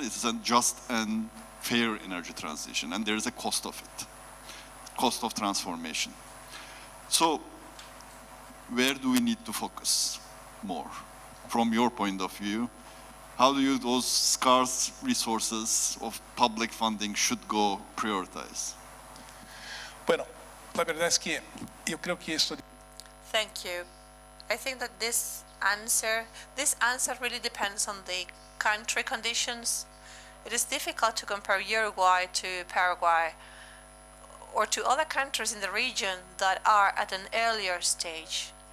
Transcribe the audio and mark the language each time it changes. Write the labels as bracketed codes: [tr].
[en] It is a just and fair energy transition, and there is a cost of it, cost of transformation. So, where do we need to focus more? From your point of view, how do you, those scarce resources of public funding should go prioritize? [es] Bueno, la verdad es que yo creo que esto... [en] Thank you. I think that this answer really depends on the country conditions. It is difficult to compare Uruguay to Paraguay or to other countries in the region that are at an earlier stage.